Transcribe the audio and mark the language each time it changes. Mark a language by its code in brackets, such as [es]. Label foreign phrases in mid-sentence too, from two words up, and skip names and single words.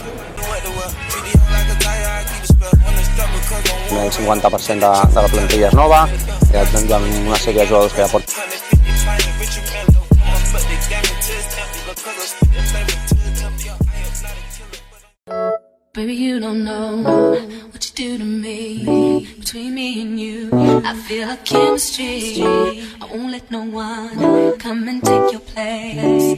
[ca] El 50% de la plantilla és nova, hi ha una sèrie de jugadors que ja porten. [en] Baby, you don't know what you do to me. Between me and you, I feel like chemistry. I won't let no one come and take your place.